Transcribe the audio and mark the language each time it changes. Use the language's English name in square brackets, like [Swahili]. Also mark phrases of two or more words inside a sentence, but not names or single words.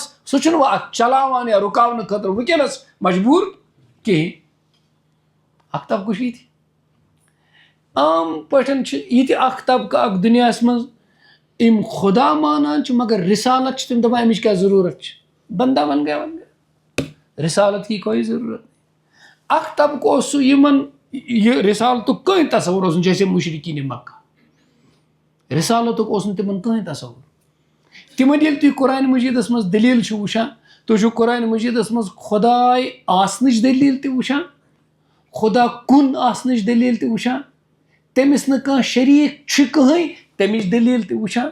[Kashmiri] سُہ چھُنہٕ وۄنۍ اتھ چلاوان یا رُکاونہٕ خٲطرٕ وٕنکیٚنس مجبوٗر کِہینۍ. اکھ طبقہٕ چھُ یِتہِ. عام پٲٹھۍ چھِ یِتہِ اکھ طبقہٕ اکھ دُنیاہس منٛز یِم خدا مانان چھِ مگر رسالت چھِ تِم دپان امِچ کیٛاہ ضروٗرت چھِ، [Urdu] بندا بن گیا بن گیا، رسالت کی کوئی ضروٗرت. [Kashmiri] اکھ طبقہٕ اوس سُہ یِمن یہِ رسالتُک کٕہٕنۍ تصوُر اوس نہٕ، جیسے مشرقیٖنِ مکہ، رسالتُک اوس نہٕ تِمن کٕہٕنۍ تصوُر. تِمن ییٚلہِ تُہۍ قرآنِ مجیٖدس منٛز دٔلیٖل چھِو وٕچھان، تُہۍ چھِو قرآنِ مجیٖدس منٛز خداے آسنٕچ دٔلیٖل تہِ وٕچھان، خدا کُن آسنٕچ دٔلیٖل تہِ وٕچھان، تٔمِس نہٕ کانٛہہ شریٖک چھُ کٕہٕنۍ تمِچ دٔلیٖل تہِ وٕچھان.